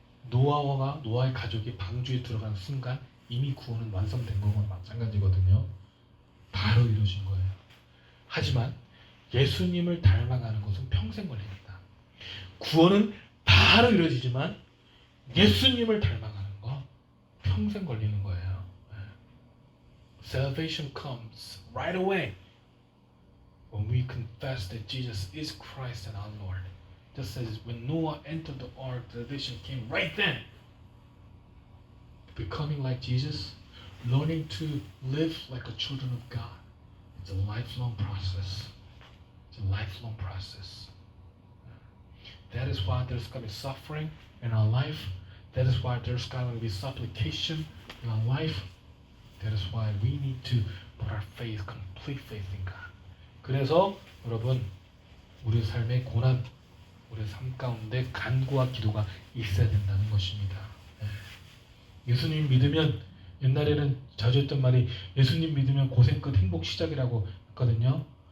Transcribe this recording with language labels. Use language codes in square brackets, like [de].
[ko] 노아의 가족이 방주에 들어간 순간 이미 구원은 완성된 거와 마찬가지거든요. 바로 이루어진 거예요. 하지만 예수님을 닮아가는 것은 평생 걸립니다. 구원은 바로 이루어지지만 예수님을 닮아가는 거 평생 걸리는 거예요. [en] Salvation comes right away when we confess that Jesus is Christ and our Lord. Just as when Noah entered the ark, the salvation came right then. Becoming like Jesus, learning to live like a children of God. It's a lifelong process. It's a lifelong process. That is why there's going to be suffering in our life. That is why there's going to be supplication in our life. That is why we need to put our faith, complete faith in God. [ko] 그래서 여러분, 우리 삶의 고난, 우리 삶 가운데 간구와 기도가 있어야 된다는 것입니다. 예수님 믿으면, 옛날에는 자주 했던 말이 예수님 믿으면 고생 끝 행복 시작이라고 했거든요.